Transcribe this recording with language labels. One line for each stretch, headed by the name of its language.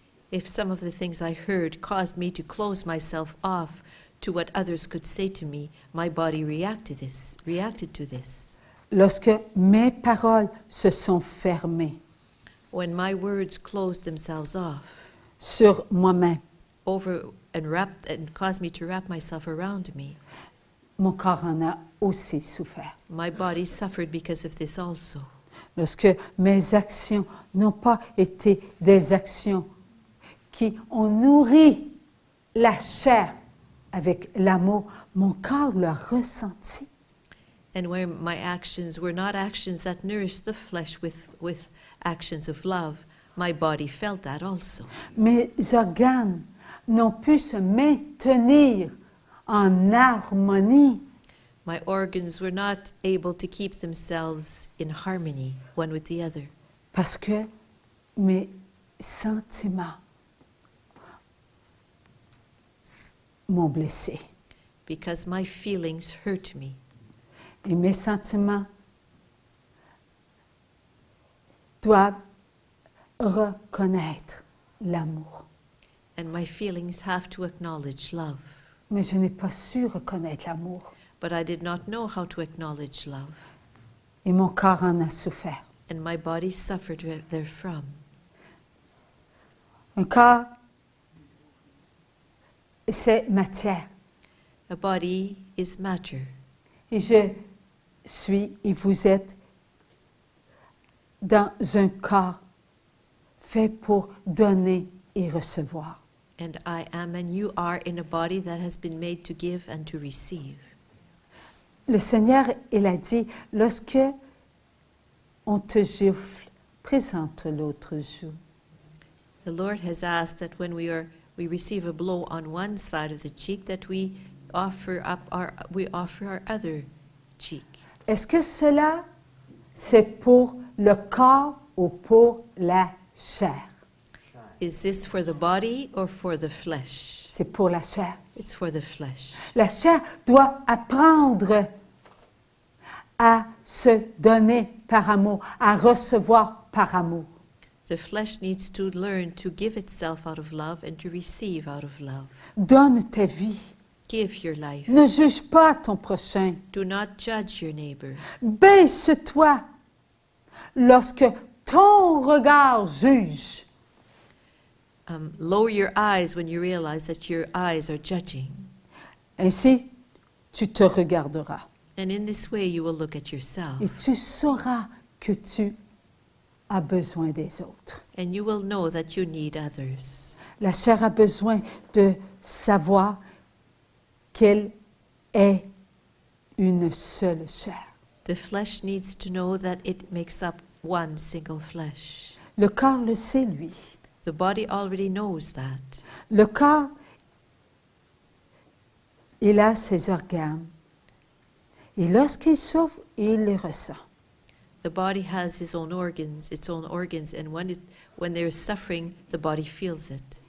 English: If some of the things I heard caused me to close myself off to what others could say to me, my body reacted to this.
French: Lorsque mes paroles se sont fermées
English: When my words closed themselves off
French: sur moi-même,
English: over and caused me to wrap myself around me,
French: mon corps en a aussi souffert.
English: my body suffered because of this also.
French: Lorsque mes actions n'ont pas été des actions qui ont nourri la chair avec l'amour, mon corps l'a ressenti.
English: And where my actions were not actions that nourished the flesh with actions of love, my body felt that also.
French: Mes organes n'ont pu se maintenir en harmonie
English: My organs were not able to keep themselves in harmony one with the other
French: parce que mes sentiments m'ont blessé.
English: because my feelings hurt me.
French: Et mes sentiments doivent reconnaître l'amour.
English: And my feelings have to acknowledge love.
French: Mais je n'ai pas su reconnaître l'amour.
English: But I did not know how to acknowledge love.
French: Et mon corps en a souffert.
English: And my body suffered therefrom.
French: Un corps, c'est matière.
English: A body is matter.
French: Et je suis et vous êtes dans un corps fait pour donner et recevoir.
English: And I am and you are in a body that has been made to give and to receive.
French: Le Seigneur, il a dit, lorsque on te gifle, présente l'autre joue.
English: The Lord has asked that when we receive a blow on one side of the cheek, that we offer our other cheek.
French: Est-ce que cela, c'est pour le corps ou pour la chair?
English: Is this for the body or for the flesh?
French: C'est pour la chair.
English: It's for the flesh.
French: La chair doit apprendre à se donner par amour, à recevoir par amour.
English: The flesh needs to learn to give itself out of love and to receive out of love.
French: Donne ta vie.
English: Give your life.
French: Ne juge pas ton prochain.
English: Do not judge your neighbor.
French: Baisse-toi lorsque ton regard juge.
English: Lower your eyes when you realize that your eyes are judging.
French: Ainsi, tu te regarderas.
English: And in this way, you will look at yourself.
French: Et tu sauras que tu as besoin des autres.
English: And you will know that you need others.
French: La chair a besoin de savoir qu'elle est une seule chair.
English: The flesh needs to know that it makes up one single flesh.
French: Le corps le sait, lui.
English: The body already knows that.
French: Le corps, il a ses organes. Et lorsqu'il souffre, il les ressent.
English: The body has its own organs, and when there is suffering, the body feels it.